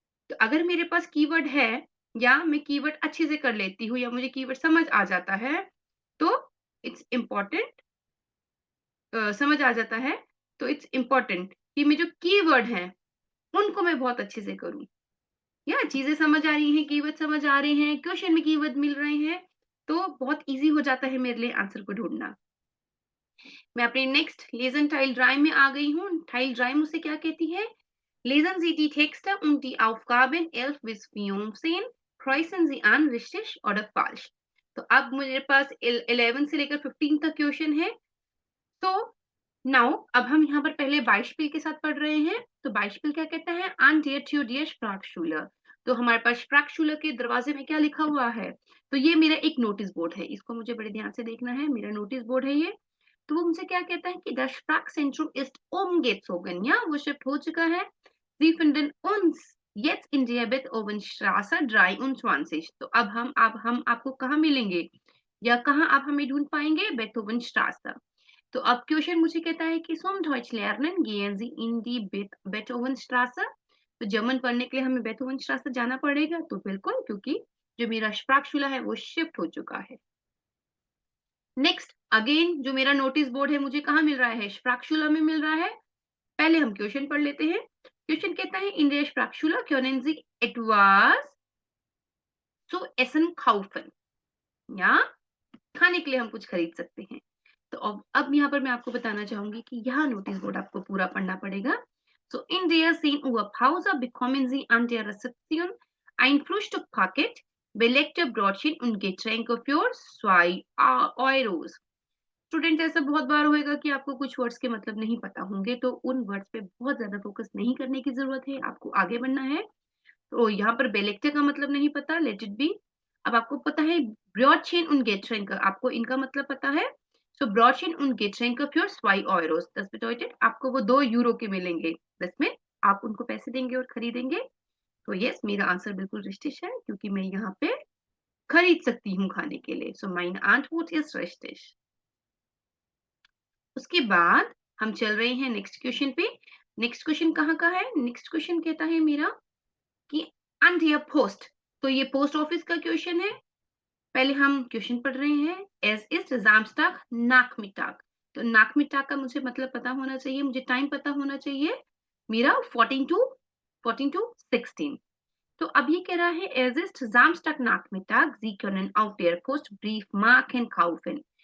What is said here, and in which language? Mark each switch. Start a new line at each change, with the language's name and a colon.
Hindi: तो अगर मेरे पास कीवर्ड है या मैं कीवर्ड अच्छे से कर लेती हूँ या मुझे कीवर्ड समझ आ जाता है, तो इट्स इम्पोर्टेंट, समझ आ जाता है, तो इट्स इम्पोर्टेंट कि मैं जो कीवर्ड हैं उनको मैं बहुत अच्छे से करूँ। या चीजें समझ आ रही हैं, कीवर्ड समझ आ रहे हैं, क्वेश्चन में कीवर्ड मिल रहे हैं, तो बहुत इजी हो जाता है मेरे लिए आंसर को ढूंढना। मैं अपने नेक्स्ट लेसन टाइल ड्राइव में आ गई हूँ। टाइल ड्राइव मुझसे क्या कहती है,
German: lesen Sie die Texte und die Aufgaben 11 bis 14, kreuzen Sie an richtig oder falsch।
Hindi: तो अब मेरे पास 11 से लेकर 15 तक क्वेश्चन है। तो नाउ अब हम यहाँ पर पहले बाइशपिल के साथ पढ़ रहे हैं। तो बाइशपिल क्या कहता है,
German: an der Tür der Sprachschule।
Hindi: तो हमारे पास Sprachschule के दरवाजे में क्या लिखा हुआ है, तो ये मेरा एक नोटिस बोर्ड है, इसको मुझे बड़े ध्यान से देखना है, मेरा नोटिस बोर्ड है ये। तो वो मुझे क्या कहता है कि
German: das Sprachzentrum ist umgezogen,
Hindi: या वो शिफ्ट हो चुका है।
German: Sie finden uns jetzt in der Beethovenstraße 23।
Hindi: तो अब हम आपको कहाँ मिलेंगे या कहाँ आप हमें ढूंढ पाएंगे, Beethovenstraße। तो अब क्वेश्चन मुझे कहता है कि
German: zum Deutsch lernen gehen Sie in die Beethovenstraße।
Hindi: तो जर्मन पढ़ने के लिए हमें Beethovenstraße जाना पड़ेगा, तो बिल्कुल, क्योंकि जो मेरा Sprachschule है वो शिफ्ट हो चुका है। नेक्स्ट अगेन जो मेरा नोटिस बोर्ड है मुझे कहाँ मिल रहा है, Sprachschule में मिल रहा है। पहले हम क्वेश्चन पढ़ लेते हैं। क्वेश्चन कहता है
German: in der Sprachschule können Sie etwas zu essen kaufen।
Hindi: या खाने के लिए हम कुछ खरीद सकते हैं। तो अब यहाँ पर मैं आपको बताना चाहूंगी कि यहाँ नोटिस बोर्ड आपको पूरा पढ़ना पड़ेगा.
German: So in der 10 Uhr Pause bekommen Sie an der Rezeption ein Frühstückpaket, belegte Brötchen und Getränke für 2 Euros.
Hindi: Student ऐसा बहुत बार होएगा कि आपको कुछ वर्ड्स के मतलब नहीं पता होंगे, तो उन वर्ड्स पे बहुत ज्यादा फोकस नहीं करने की जरूरत है, आपको आगे बढ़ना है. तो यहाँ पर बेलेक्टे का मतलब नहीं पता,
English: Let it be.
Hindi: अब आपको पता है ब्रॉडचेन उन गेट्रेंक, आपको इनका मतलब पता है. सो
German: ब्रॉडचेन उन गेट्रेंक für 2 Euros, das bedeutet
Hindi: आपको वो 2 यूरो के मिलेंगे, जिसमें आप उनको पैसे देंगे और खरीदेंगे. तो यस, मेरा आंसर बिल्कुल रिश्तिश है, क्योंकि मैं यहाँ पे खरीद सकती हूँ खाने के लिए.
German: सो meine Antwort ist richtig.
Hindi: उसके बाद हम चल रहे हैं नेक्स्ट क्वेश्चन पे. नेक्स्ट क्वेश्चन कहाँ का है? नेक्स्ट क्वेश्चन कहता है मेरा कि
German: an der Post.
Hindi: तो ये पोस्ट ऑफिस का क्वेश्चन है. पहले हम क्वेश्चन पढ़ रहे हैं.
German: Es ist Samstag Nachmittag.
Hindi: तो Nachmittag का मुझे मतलब पता होना चाहिए, मुझे टाइम पता होना चाहिए मेरा 14 to 16. तो अब ये कह रहा है
German: Es ist Samstag Nachmittag, Sie können auf der Post Briefmarken kaufen.